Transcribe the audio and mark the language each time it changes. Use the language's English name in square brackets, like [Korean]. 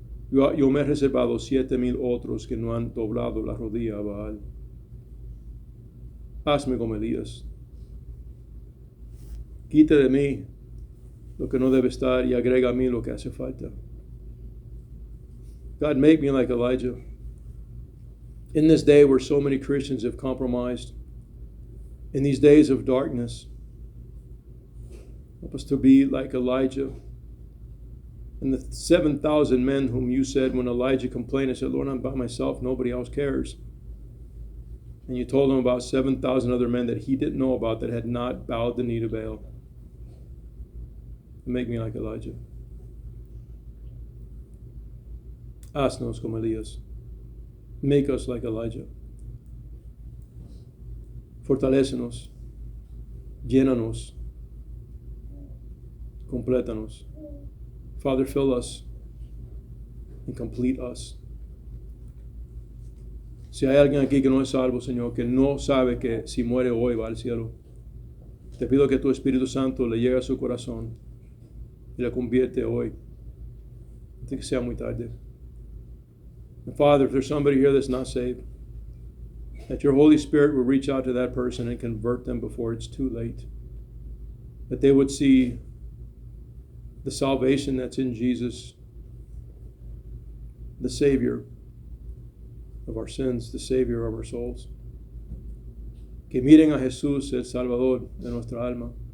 [Spanish] Yo me he reservado 7,000 otros que no han doblado la rodilla a Baal. Hazme como Elías. Quita de mí lo que no debe estar y agrega a mí lo que hace falta. [English] God, make me like Elijah. In this day where so many Christians have compromised, in these days of darkness, help us to be like Elijah. And the 7,000 men whom you said when Elijah complained and said, Lord, I'm by myself, nobody else cares. And you told him about 7,000 other men that he didn't know about that had not bowed the knee to Baal. Make me like Elijah. [Spanish] Haznos como Elías. [English] Make us like Elijah. [Spanish] Fortalécenos. Llénanos. Complétanos. [English] Father, fill us and complete us. [Spanish] Si hay alguien aquí que no es salvo, Señor, que no sabe que si muere hoy va al cielo, te pido que tu Espíritu Santo le llegue a su corazón y la convierte hoy, antes que sea muy tarde. [English] And Father, if there's somebody here that's not saved, that your Holy Spirit will reach out to that person and convert them before it's too late. That they would see the salvation that's in Jesus, the Savior of our sins, the Savior of our souls. [Spanish] Que miren a Jesús, el Salvador de nuestra alma.